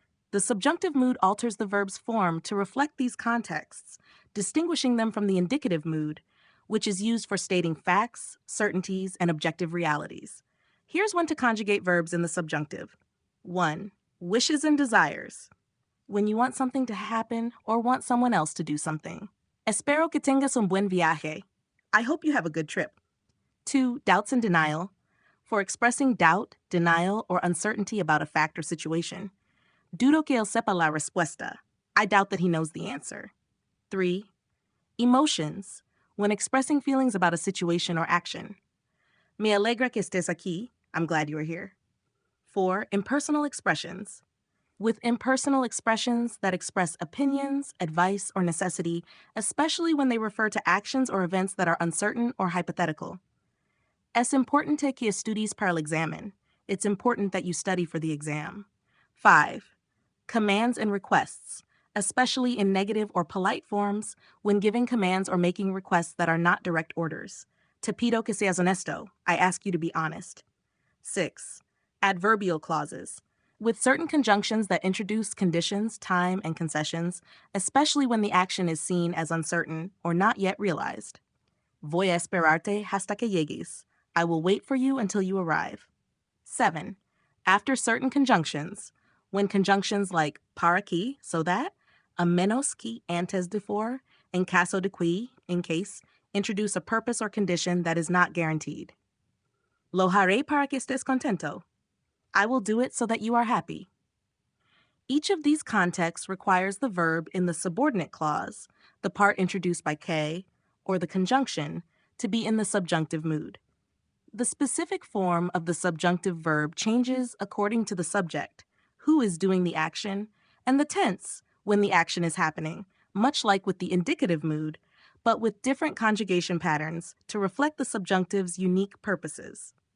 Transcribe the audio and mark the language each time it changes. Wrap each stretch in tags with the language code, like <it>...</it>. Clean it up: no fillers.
<en>The subjunctive mood alters the verb's form to reflect these contexts, distinguishing them from the indicative mood, which is used for stating facts, certainties, and objective realities. Here's when to conjugate verbs in the subjunctive. 1. Wishes and desires. When you want something to happen or want someone else to do something.</en> <es>Espero que tengas un buen viaje.</es> <en>I hope you have a good trip. 2. Doubts and denial. For expressing doubt, denial, or uncertainty about a fact or situation.</en> <es>Dudo que él sepa la respuesta.</es> <en>I doubt that he knows the answer. 3. Emotions. When expressing feelings about a situation or action.</en> <es>Me alegra que estés aquí.</es> <en>I'm glad you are here. 4. Impersonal expressions. With impersonal expressions that express opinions, advice, or necessity, especially when they refer to actions or events that are uncertain or hypothetical.</en> <es>Es importante que estudies para el examen.</es> <en>It's important that you study for the exam. 5. Commands and requests, especially in negative or polite forms when giving commands or making requests that are not direct orders.</en> <es>Te pido que seas honesto.</es> <en>I ask you to be honest. 6. Adverbial clauses. With certain conjunctions that introduce conditions, time, and concessions, especially when the action is seen as uncertain or not yet realized.</en> <es>Voy a esperarte hasta que llegues.</es> <en>I will wait for you until you arrive. 7. After certain conjunctions. When conjunctions like para que, so that, a menos que antes de for, en caso de que, in case, introduce a purpose or condition that is not guaranteed.</en> <es>Lo haré para que estés contento.</es> <en>I will do it so that you are happy. Each of these contexts requires the verb in the subordinate clause, the part introduced by que, or the conjunction, to be in the subjunctive mood. The specific form of the subjunctive verb changes according to the subject, who is doing the action, and the tense, when the action is happening, much like with the indicative mood, but with different conjugation patterns to reflect the subjunctive's unique purposes.</en>